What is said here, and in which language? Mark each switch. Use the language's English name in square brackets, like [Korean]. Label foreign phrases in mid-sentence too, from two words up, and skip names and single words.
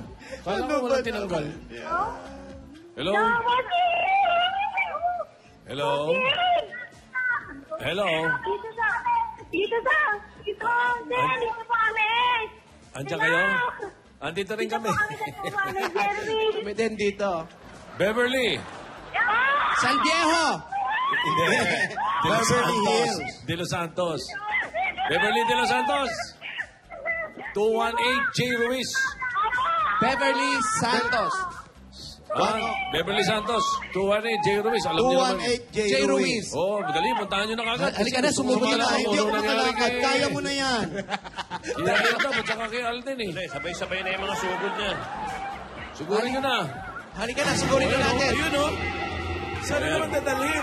[Filipino] Kala ko wala tinanggal. Hello? Hello? Hello? Dito kami. Andiyan kayo? Andito rin kami. Kami din dito. Beverly. San Diego! De Los Santos. De Los Santos. Beverly De Los Santos. 218 J. Ruiz. Beverly Santos. Beverly Santos. 218 J. Ruiz. Alam niyo naman. 218 J. Ruiz. Dali, puntahan nyo na kagad. Halika na, sumugod na. Hindi ako makalakad. Kaya mo na yan. Kaya na at saka kay Alden Sabay-sabay na yung mga sugod niya. Sugurin nyo na. Halika na, sigurin na natin. Ayun o. Saan na naman dadalhin?